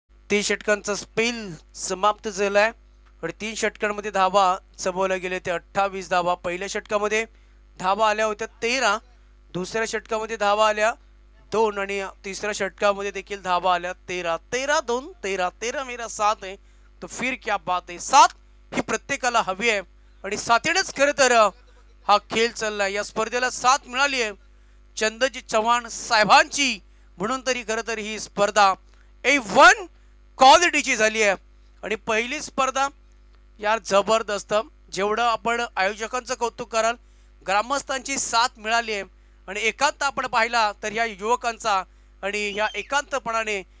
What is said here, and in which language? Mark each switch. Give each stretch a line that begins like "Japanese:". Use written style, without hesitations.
Marathi: तीन षटकांचा स्पेल समाप्त झालाय आणि 3 षटकांमध्ये धावा जमवल्या गेले ते 28 धावा. पहिल्या षटकामध्ये धावा आल्या होत्या 13, दुसऱ्या षटकामध्ये धावा आल्या 2 आणि तिसऱ्या षटकामध्ये देखील धावा आल्या 13.
Hindi: 13-2 13 मेरा साथ है तो फिर क्या बात है.
Marathi: 7 ही प्रत्येकाला हवी आहे आणि साथीनेच खरं तर हा खेळ चाललाय. या स्पर्धेला 7 मिळाली आहे चंद्रजीत चव्हाण साहेबांची, म्हणून तरी खरं तर ही स्पर्धा A1 क्वालिटीची झाली आहे. आणि पहिली स्पर्धा यार जबरदस्त. जेवढं आपण आयोजकांचं कौतुक कराल, ग्रामस्थांची साथ मिळाली आहे आणि एकांत आपण पाहिला तर या युवकांचा आणि या एकांतपणाने